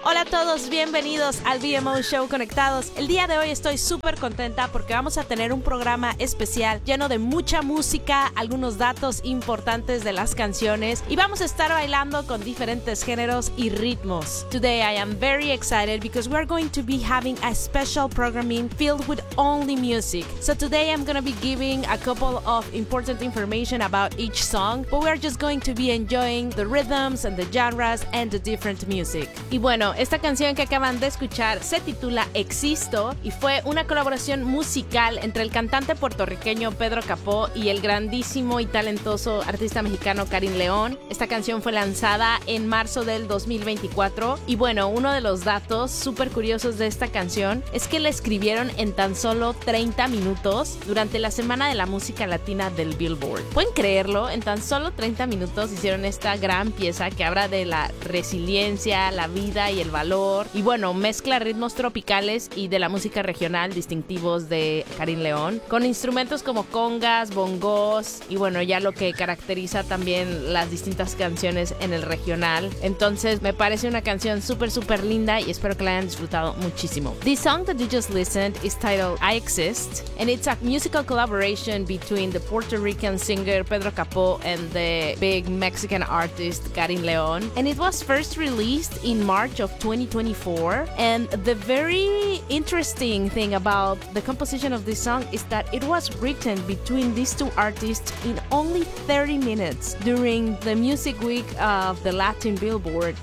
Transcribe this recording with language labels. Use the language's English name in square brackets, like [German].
[Spanish] Hola a todos, bienvenidos al BMO Show Conectados. El día de hoy estoy súper contenta porque vamos a tener un programa especial lleno de mucha música, algunos datos importantes de las canciones y vamos a estar bailando con diferentes géneros y ritmos. [English] Today I am very excited because we are going to be having a special programming filled with only music. So today I'm going to be giving a couple of important information about each song, but we're just going to be enjoying the rhythms and the genres and the different music. [Spanish] Y bueno, esta canción que acaban de escuchar se titula Existo y fue una colaboración musical entre el cantante puertorriqueño Pedro Capó y el grandísimo y talentoso artista mexicano Carin León. Esta canción fue lanzada en marzo del 2024 y bueno, uno de los datos súper curiosos de esta canción es que la escribieron en tan solo 30 minutos durante la Semana de la Música Latina del Billboard. ¿Pueden creer? En tan solo 30 minutos hicieron esta gran pieza que habla de la resiliencia, la vida y el valor. Y bueno, mezcla ritmos tropicales y de la música regional distintivos de Carin León con instrumentos como congas, bongos y bueno, ya lo que caracteriza también las distintas canciones en el regional. Entonces me parece una canción súper, súper linda y espero que la hayan disfrutado muchísimo. [English] The song that you just listened is titled I Exist and it's a musical collaboration between the Puerto Rican singer Pedro Capó and the big Mexican artist Carin León, and it was first released in March of 2024. And the very interesting thing about the composition of this song is that it was written between these two artists in only 30 minutes during the Music Week of the Latin Billboard.